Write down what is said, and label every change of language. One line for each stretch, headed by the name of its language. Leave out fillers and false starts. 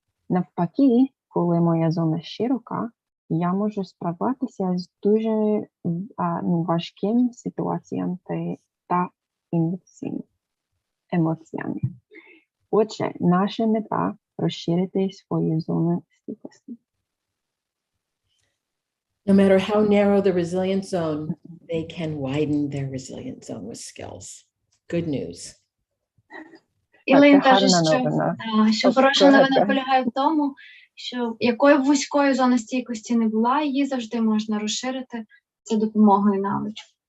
Ukrainian: Навпаки, коли моя зона широка, я можу справлятися з дуже важким ситуаціями та емоціями. Отже, наша мета – розширити свою зону стійкості.
English: No matter how narrow the resilient zone, they can widen their resilient zone with skills. Good news.
Ukrainian: Ілейн це каже, гарна новина. що хороша новина полягає в тому, що якою б вузькою зона стійкості не була, її завжди можна розширити за допомогою навичок.